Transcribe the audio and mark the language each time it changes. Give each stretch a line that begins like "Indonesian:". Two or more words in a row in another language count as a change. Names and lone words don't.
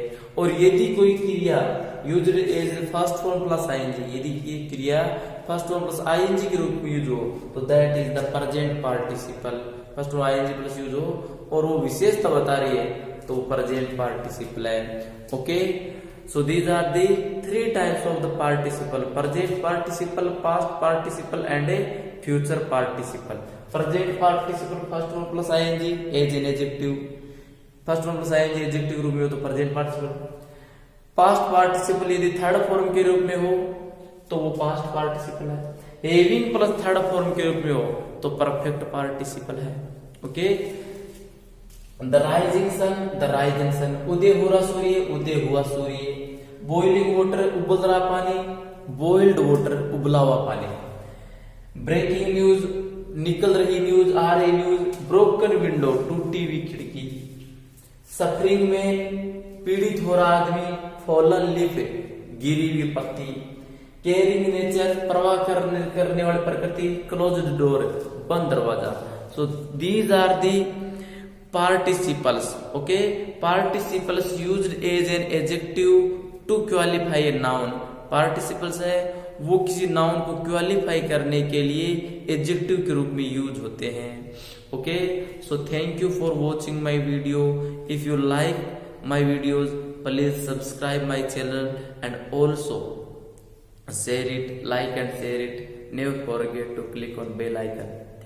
Hindi: और यदि कोई क्रिया
English: used as first form plus ing,
Hindi: यदि ये क्रिया
English: first form plus ing
Hindi: के रूप में यूज हो तो
English: that is the present participle, first form ing plus
Hindi: यूज हो और वो विशेषता बता रही है तो
English: present participle
Hindi: है।
English: ओके, so these are the three types of the participle: present participle, past participle and a future participle. Present participle first one plus ing as an adjective, first one plus ing adjective
Hindi: रूप में हो तो
English: present participle। past participle
Hindi: यदि
English: third form
Hindi: के रूप में हो तो वो
English: past participle
Hindi: है,
English: having plus third form
Hindi: के रूप में हो तो
English: perfect participle
Hindi: है। ओके,
English: the rising sun, the rising sun,
Hindi: उदय हो रहा सूर्य, उदय हुआ सूर्य।
English: boiling water,
Hindi: उबल रहा पानी,
English: boiled water,
Hindi: उबला हुआ पानी।
English: breaking news,
Hindi: निकल रही न्यूज, आ रही न्यूज।
English: broken window,
Hindi: टूटी हुई खिड़की। सफरिंग में, पीड़ित हो रहा आदमी।
English: fallen leaf,
Hindi: गिरी हुई पत्ती।
English: caring nature,
Hindi: परवाह करने वाली प्रकृति।
English: closed door,
Hindi: बंद दरवाजा।
English: so these are the participles. Okay, participles used as an adjective to qualify a noun.
Hindi: participles है वो किसी नाउन को क्वालिफाई करने के लिए एडजेक्टिव के रूप में यूज होते हैं।
English: okay, so thank you for watching my video. if you like my videos please subscribe my channel and also share it, like and share it. Never forget to click on bell icon.